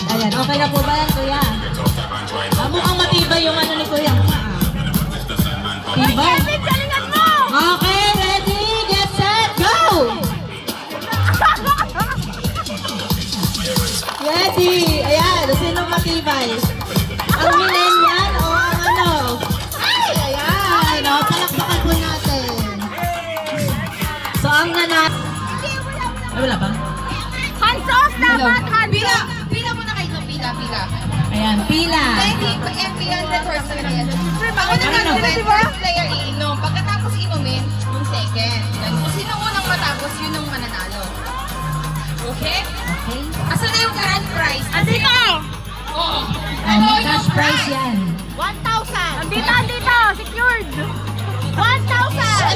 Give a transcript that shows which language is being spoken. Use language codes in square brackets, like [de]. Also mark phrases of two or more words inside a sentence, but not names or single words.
[tl] Ayan, okay na po ba yan, kuya? Mukhang matibay yung ano ni kuya. Tibay? [en] Okay, ready? Get set! Go! Ready? [tl] Ayan, sinong matibay? Ang millennial o ang ano? Ayan, palakpakan po natin. So, ang nanat... Ay, wala ba? [en] Hands off [tl] dapat! Pila muna kayo. Pila. Ayan, pila. Hindi, pila [en] the first player. [tl] Pag [en] first player [tl] iinom. Pagkatapos inumin, yung second. Kung sino unang matapos, yun ang mananalo. Okay? Okay. Asan na yung [en] grand prize? [tl] Andito! Oo. May [en] cash prize [tl] yan. 1,000! Andito! Secured! 1,000!